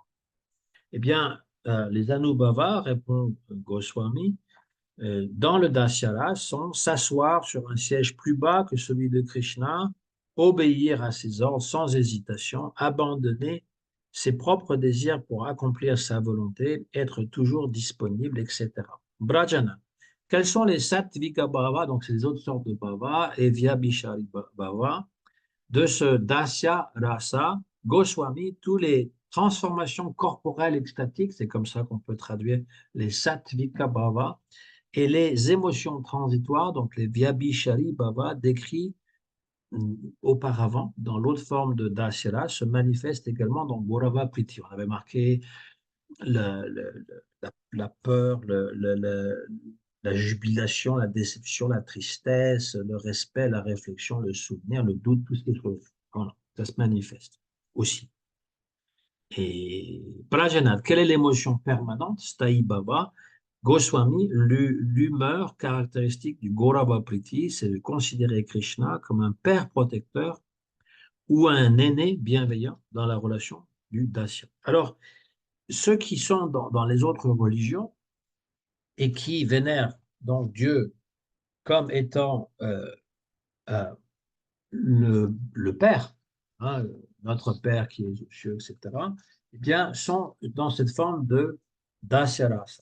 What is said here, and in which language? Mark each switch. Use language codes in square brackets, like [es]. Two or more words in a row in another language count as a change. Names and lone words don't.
[fr] Eh bien, les Anubhava, répond Goswami, dans le Dasyara sont s'asseoir sur un siège plus bas que celui de Krishna, obéir à ses ordres sans hésitation, abandonner ses propres désirs pour accomplir sa volonté, être toujours disponible, etc. Brajana. Quels sont les [sa] सात्त्विक भाव, [fr] donc c'est les autres sortes de bhava, et [sa] व्यभिचारि भाव, [fr] de ce [sa] दास्य रस, [fr] Goswami, tous les transformations corporelles extatiques, c'est comme ça qu'on peut traduire les [sa] सात्त्विक भाव, [fr] et les émotions transitoires, donc les [sa] व्यभिचारि भाव, [fr] décrits auparavant dans l'autre forme de Dasyara, se manifestent également dans [sa] गौरव प्रीति. [fr] On avait marqué la peur, la jubilation, la déception, la tristesse, le respect, la réflexion, le souvenir, le doute, toutes ces choses. Voilà, ça se manifeste aussi. Et Prajanath, quelle est l'émotion permanente? [sa] स्थायि भाव. [fr] Goswami, l'humeur caractéristique du [sa] गौरव प्रीति, [fr] c'est de considérer Krishna comme un père protecteur ou un aîné bienveillant dans la relation du Dasya. Alors, ceux qui sont dans les autres religions et qui vénèrent donc Dieu comme étant euh, le Père, hein, notre Père qui est aux cieux, etc., eh bien, sont dans cette forme de Dasyarasa.